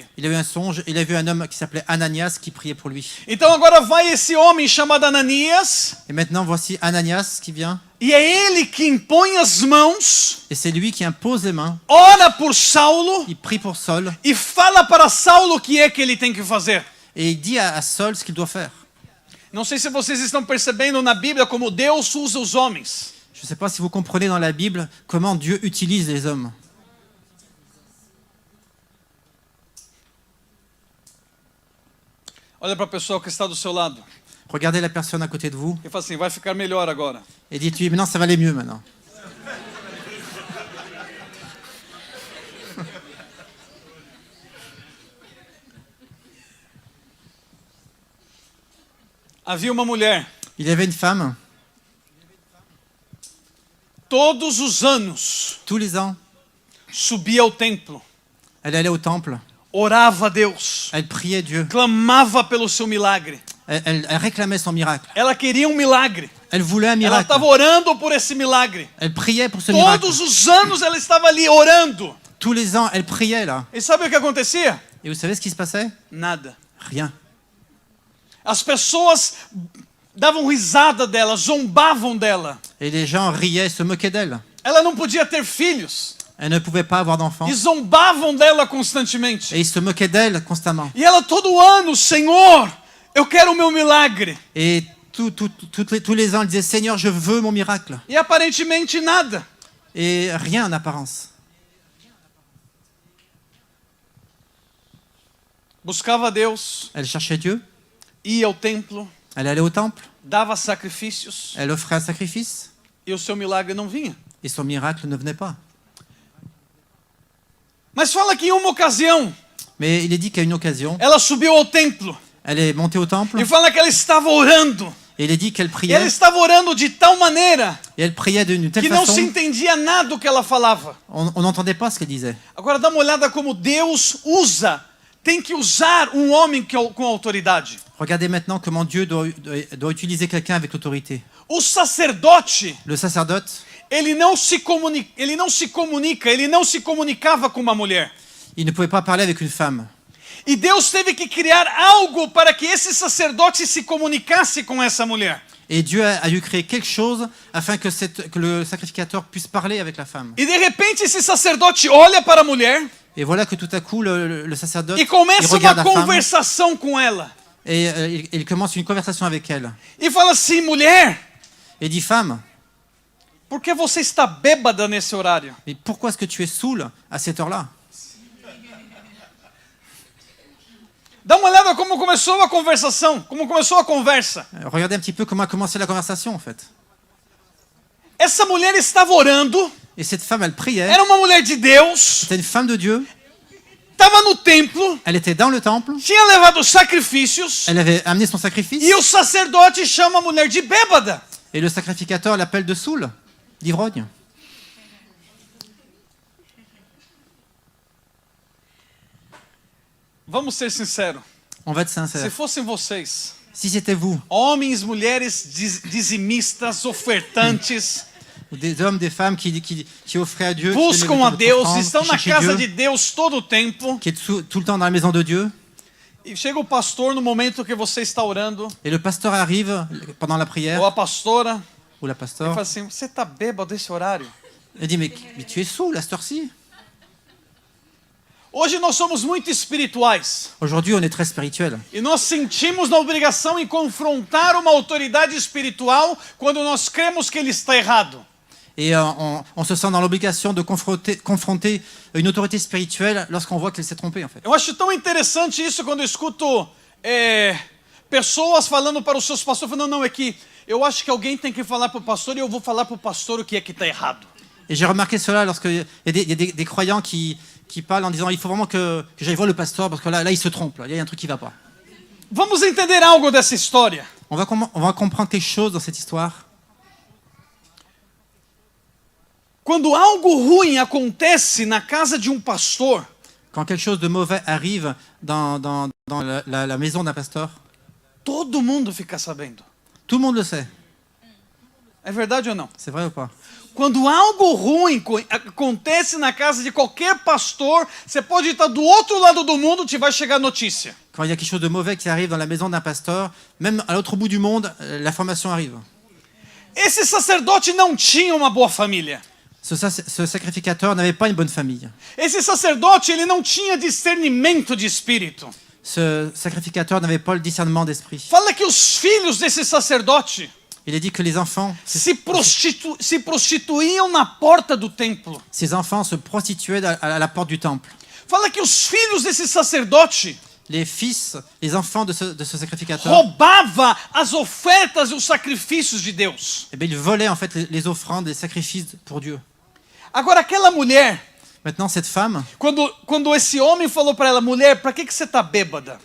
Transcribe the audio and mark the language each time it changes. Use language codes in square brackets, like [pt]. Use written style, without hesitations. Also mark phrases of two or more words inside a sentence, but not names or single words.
[fr] il a eu un songe, il a vu un homme qui s'appelait Ananias qui priait pour lui. [pt] Então agora vai esse homem chamado Ananias, [fr] Et maintenant, voici Ananias qui vient, [pt] e é ele que impõe as mãos, [fr] et c'est lui qui impose les mains, [pt] ora por Saulo [fr] il prie pour Saul, [pt] e fala para Saulo o que é que ele tem que fazer. [fr] et il dit à Saul ce qu'il doit faire. [pt] Não sei se vocês estão percebendo na Bíblia como Deus usa os homens. [fr] Je ne sais pas si vous comprenez dans la Bible comment Dieu utilise les hommes. [pt] Olha para a pessoa que está do seu lado [fr] Regardez la personne à côté de vous [pt] e fala assim, vai ficar melhor agora. [fr] et dites-lui, maintenant ça va aller mieux maintenant. [pt] Havia uma mulher, [fr] Il y avait une femme, [pt] todos os anos, [fr] tous les ans, [pt] subia ao templo, [fr] elle allait au temple, [pt] orava a Deus, [fr] elle priait Dieu, [pt] clamava pelo seu milagre. [fr] elle réclamait son miracle. [pt] Ela queria um milagre. [fr] Elle voulait un [pt] Ela [fr] miracle. [pt] estava orando por esse milagre. [fr] Elle priait pour ce miracle. [pt] Todos os anos ela estava ali orando. [fr] Tous les ans, elle priait là. [pt] E sabe o que acontecia? [fr] Et vous savez ce qui se passait? [pt] Nada. [fr] Rien. [pt] As pessoas davam risada dela, zombavam dela. [fr] Et les gens riaient, se moquaient d'elle. [pt] Ela não podia ter filhos. [fr] Elle ne pouvait pas avoir d'enfants. [pt] E zombavam dela constantemente. [fr] Et ils se moquaient d'elle constamment. [pt] E ela todo ano, Senhor, eu quero o meu milagre. [fr] Et tous les ans, elle disait, Seigneur, je veux mon miracle. [pt] E aparentemente nada. [fr] Et rien en apparence. [pt] Buscava Deus, [fr] Elle cherchait Dieu. [pt] ia ao templo, [fr] Elle allait au temple. [pt] dava sacrifícios [fr] Elle offrait un sacrifice. [pt] e o seu milagre não vinha. [fr] Et son miracle ne venait pas. [pt] Mas fala que em uma ocasião, [fr] Mais il est dit qu'à une occasion, [pt] ela subiu ao templo [fr] elle est montée au temple. [pt] e fala que ela estava orando. [fr] Et il est dit qu'elle [pt] E ela [fr] priait. [pt] estava orando de tal maneira [fr] Et elle priait d'une telle [pt] que não se [fr] façon, [pt] entendia nada do que ela falava. [fr] on n'entendait pas ce qu'elle disait. [pt] Agora dá uma olhada como Deus usa tem que usar homem com autoridade. [fr] Regardez maintenant comment Dieu doit utiliser quelqu'un avec l'autorité. [pt] O sacerdote, [fr] Le sacerdote, [pt] ele não se comunicava com uma mulher. [fr] il ne pouvait pas parler avec une femme. [pt] E Deus teve que criar algo para que esse sacerdote se comunicasse com essa mulher. [fr] Et Dieu a dû créer quelque chose afin que le sacrificateur puisse parler avec la femme. [pt] E de repente esse sacerdote olha para a mulher [fr] Et voilà que tout à coup, le sacerdote [pt] e [fr] il [pt] começa [fr] regarde [pt] uma [fr] la femme [pt] conversação com ela. [fr] et il commence une conversation avec elle. [pt] E fala assim, mulher, [fr] Et dit, femme, [pt] por que você está bêbada nesse horário? [fr] mais pourquoi est-ce que tu es saoule à cette heure-là? [pt] Dá uma olhada como começou a conversação, como começou a conversa. [fr] Regardez un petit peu comment a commencé la conversation en fait. [pt] Essa mulher estava orando, [fr] Et cette femme, elle priait. [pt] era uma mulher de Deus, [fr] C'était une femme de Dieu. [pt] estava no templo, [fr] Elle était dans le temple. [pt] tinha levado sacrifícios, [fr] Elle avait amené son sacrifice. [pt] e o sacerdote chama a mulher de bêbada. [fr] Et le sacrificateur l'appelle de saoule, d'ivrogne. [pt] Vamos ser sinceros, [fr] On va être [pt] se [fr] sincère. [pt] fossem vocês, [fr] Si c'était vous, [pt] homens, mulheres dizimistas, ofertantes, [fr] ou des hommes, des femmes qui offraient à Dieu, [pt] buscam a Deus, [fr] qui [pt] estão na [fr] cherchaient [pt] casa [fr] Dieu, [pt] de Deus todo o tempo, [fr] qui est tout le temps dans la maison de Dieu, [pt] e chega o pastor no momento que você está orando, [fr] et le pasteur arrive pendant la prière, [pt] ou a pastora, [fr] ou la [pt] e [fr] pasteur, [pt] fala assim, você está bêbado esse horário? [fr] elle dit, mais tu es saoul à cette heure-ci. [pt] Hoje nós somos muito espirituais, [fr] Aujourd'hui, on est très spirituel. [pt] e nós sentimos na obrigação em confrontar uma autoridade espiritual quando nós cremos que ele está errado. [fr] Et on se sent dans l'obligation de confronter une autorité spirituelle lorsqu'on voit qu'elle s'est trompée, en fait. [pt] Eu acho tão interessante isso quando eu escuto pessoas falando para os seus pastores, falando, não, é que eu acho que alguém tem que falar para o pastor e eu vou falar para o pastor o que é que está errado. [fr] Et j'ai remarqué cela lorsqu'il y a des croyants qui parlent en disant il faut vraiment que j'aille voir le pasteur parce que là il se trompe, là, il y a un truc qui ne va pas. [pt] Vamos entender algo dessa história. [fr] On va comprendre quelque chose dans cette histoire. [pt] Quando algo ruim acontece na casa de pastor, [fr] Quand quelque chose de mauvais arrive dans la maison d'un pasteur, [pt] todo mundo fica sabendo. [fr] tout le monde le sait. [pt] É verdade ou não? [fr] C'est vrai ou pas? [pt] Quando algo ruim acontece na casa de qualquer pastor, você pode estar do outro lado do mundo, te vai chegar notícia. [fr] Quand il y a quelque chose de mauvais qui arrive dans la maison d'un pasteur, même à l'autre bout du monde, l'information arrive. [pt] Esse sacerdote não tinha uma boa família. [fr] Ce sacrificateur n'avait pas une bonne famille. [pt] Esse sacerdote, ele não tinha discernimento de espírito. [fr] Ce sacrificateur n'avait pas le discernement d'esprit. [pt] Fala que os filhos desse sacerdote [fr] Il a dit que les enfants, [pt] se prostituíam na porta do templo. [fr] ces enfants se prostituaient à la porte du temple. [pt] Fala que os filhos desse sacerdote [fr] Les fils, les enfants de ce sacrificateur, [pt] roubava as ofertas e os sacrifícios de Deus. [fr] eh bien, ils volaient en fait les offrandes, les sacrifices pour Dieu. [pt] Agora aquela mulher, [fr] Maintenant, cette femme, [pt] quando esse homem falou para ela, mulher, para que você está bêbada?